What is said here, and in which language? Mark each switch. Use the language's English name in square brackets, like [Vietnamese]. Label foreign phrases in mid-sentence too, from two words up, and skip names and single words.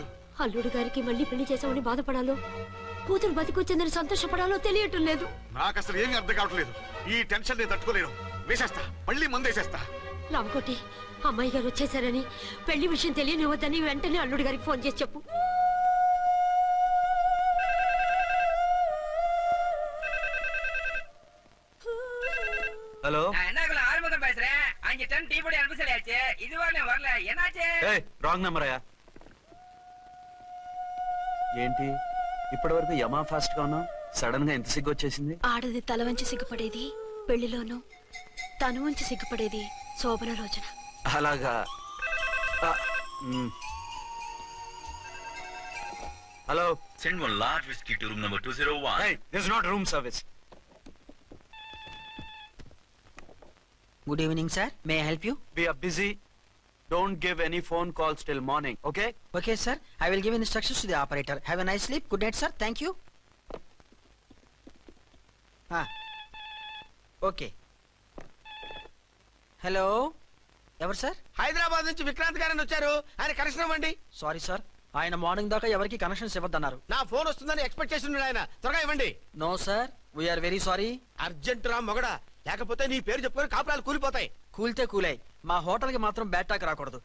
[Telugu] అల్లుడు గారికి మళ్ళీ పెళ్లి చేసామని బాధపడాలో, కూతురు బతికొచ్చిందని సంతోషపడాలో తెలియటం లేదు. నాకు అసలు ఏమీ అర్థం కావట్లేదు. ఈ టెన్షన్ నేను తట్టుకోలేను. వేసేస్తా, మళ్ళీ మందేసేస్తా. రామకోటి, అమ్మాయి గారు వచ్చేసారని, పెళ్లి విషయం తెలియనివ్వద్దని వెంటనే అల్లుడు గారికి ఫోన్ చేసి చెప్పు. [Tamil] ஹலோ. என்னக்குள்ள ஆரம்பம் பேசுறேன். அங்க 10 டீ போடி அனுப்பி சொல்லியாச்சு. இதுவரை வரல. என்னாச்சு? [Telugu] ఏయ్, రాంగ్ నెంబర్ అయ్యా. ఏంటి ఇప్పటి వరకు యమా ఫాస్ట్ గా ఉన్నావు, సడన్ గా ఎంత సిగ్గు వచ్చేసింది? ఆడది తల వంచి సిగ్గుపడేది పెళ్లిలోనూ, తను వంచి సిగ్గుపడేది శోభన రోజున. అలాగా. హలో. [English] Send one large whiskey to room number 201. Hey, this is not room service. Good evening, sir. May I help you? We are busy. Don't give any phone calls till morning, okay? Okay, sir. I will give instructions to the operator. Have a nice sleep. Good night, sir. Thank you. Okay. Hello. [Telugu] ఎవరు సార్? హైదరాబాద్ నుంచి విక్రాంత్ గారని వచ్చారు. ఆయన కనెక్షన్ ఇవ్వండి. సారీ సార్, ఆయన మార్నింగ్ దాకా ఎవరికి కనెక్షన్స్ ఇవ్వద్దన్నారు. నా ఫోన్ వస్తుందని ఎక్స్పెక్ట్ చేసి ఉన్నాడు ఆయన. త్వరగా ఇవ్వండి. [English] No sir, we are very sorry. [Telugu] అర్జెంట్ రా మొగడా, లేకపోతే నీ పేరు చెప్పుకొని కాపురాలు కూలిపోతాయి. కూల్తే కూలాయి, మా హోటల్ కి మాత్రం బ్యాడ్ టాక్ రాకూడదు.